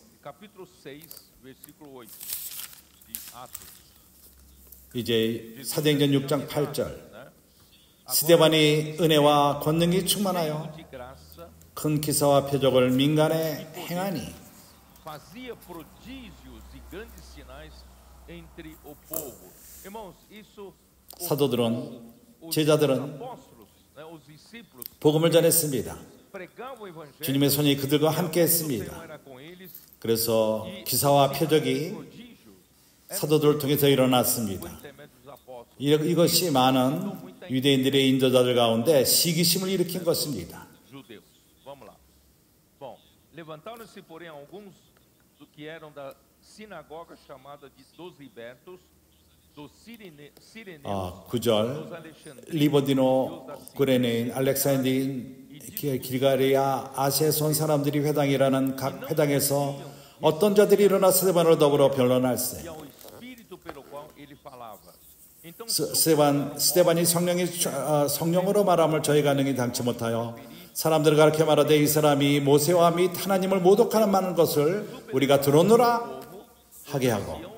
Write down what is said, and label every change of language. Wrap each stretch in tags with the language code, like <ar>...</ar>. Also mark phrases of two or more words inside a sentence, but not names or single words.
<ko>이제 사도행전 6장 8절 스데반이 은혜와 권능이 충만하여 큰 기사와 표적을 민간에 행하니 사도들은 제자들은 복음을 전했습니다. 주님의 손이 그들과 함께 했습니다. 그래서 기사와 표적이 사도들을 통해서 일어났습니다. 이것이 많은 유대인들의 인도자들 가운데 시기심을 일으킨 것입니다.</ko> <pt>Levantaram-se, porém, alguns que eram da sinagoga chamada dos libertos, dos sireneus,</pt> <ko>9절 리버디노, 구레네인, 알렉산드린, 길가리아, 아시아에서 온 사람들이 회당이라는 각 회당에서 어떤 자들이 일어나 스데반으로 더불어 변론할세. 스데반이 성령으로 말함을 저희가 능히 당치 못하여 사람들을 가르쳐 말하되 이 사람이 모세와 및 하나님을 모독하는 많은 것을 우리가 들었노라 하게 하고</ko>